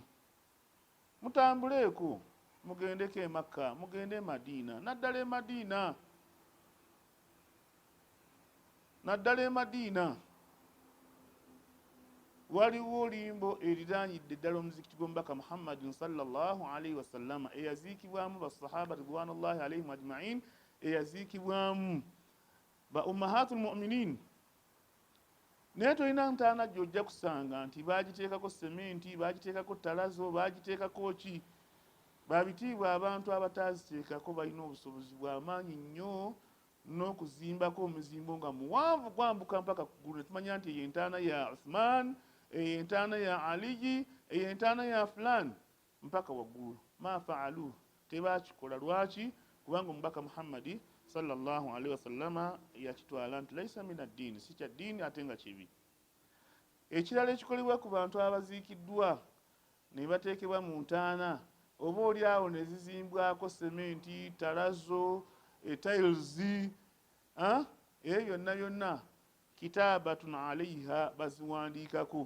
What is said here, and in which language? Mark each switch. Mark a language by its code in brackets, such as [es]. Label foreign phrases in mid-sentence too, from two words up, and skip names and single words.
[lg] Mutambuleeko mugendeko e Makka, mugende e Madiina, naddala e Madiina waliwo olimbo eriraanyidde ddala omuzikiti gw'omubaka Muhammadin [ar] صلى الله عليه وسلم [lg] eyaziikibwamu basahaba [ar] رضوان الله عليهم أجمعين, [lg] eyaziikibwamu ba [ar] أمهات المؤمنين. [lg] Naye tolina ntaana gy'ojja kusanga nti baagiteekako sementi, baagiteekako ttalazo, baagiteekako ki. Babitiibwa abantu abataziteekako balina obusobozi bw'amaanyi nnyo n'okuzimbako omuzimbo nga muwanvu gwambuka mpaka ku ggulu. Tumanya nti eyo entaana ya Uthman, eyo entaana ya Ali, eyo entaana ya fulani, mpaka waggulu. [ar] ما فعلوا, [lg] tebaakikola. Lwaki? Kubanga omubaka Muhammadi [ar] صلى الله عليه وسلم [lg] yakitwala nti [ar] ليس من الدين, [lg] si kya ddiini ate nga kibi. Ekirala ekikolebwa ku bantu abaziikiddwa ne bateekebwa mu ntaana, oba oli awo ne zizimbwako sementi, ttalazo, tiles, eyo yonna [ar] كتابة عليها, [lg] baziwandiikako.